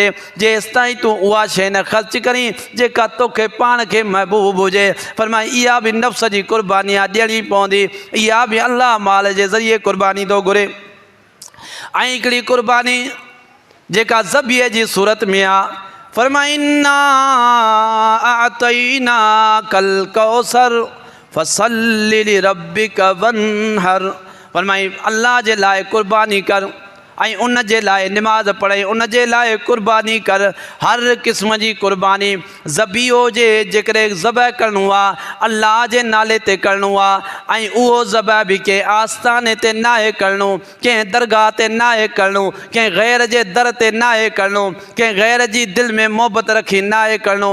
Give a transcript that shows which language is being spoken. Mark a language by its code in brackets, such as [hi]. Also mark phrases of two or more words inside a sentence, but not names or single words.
[sd] जेसि ताईं तूं उहा शइ न ख़र्च करीं जेका तोखे पाण खे महबूब हुजे। फरमाए इहा बि नफ़्स जी क़ुर्बानी आहे, ॾियणी पवंदी। इहा बि अल्लाह माल जे ज़रिए क़ुर्बानी थो घुरे। ऐं हिकिड़ी क़ुर्बानी जेका ज़बीह जी सूरत में आहे, फरमाए [ar] إنا أعطيناك الكوثر فصل لربك وانحر. [sd] फरमाई अल्लाह जे लाइ क़ुर्बानी कर, ऐं उन जे लाइ निमाज़ पढ़े, उन जे लाइ क़ुर्बानी कर। हर क़िस्म जी क़ुर्बानी ज़बी हुजे, जेकॾहिं ज़बह करिणो आहे अल्लाह जे नाले ते करिणो आहे, ऐं उहो ज़बह बि कंहिं आस्थाने ते न आहे करिणो, कंहिं दरगाह ते न आहे करिणो, कंहिं गैर जे दर ते न आहे करिणो, कंहिं गैर जी दिलि में मोहबत रखी न आहे करिणो।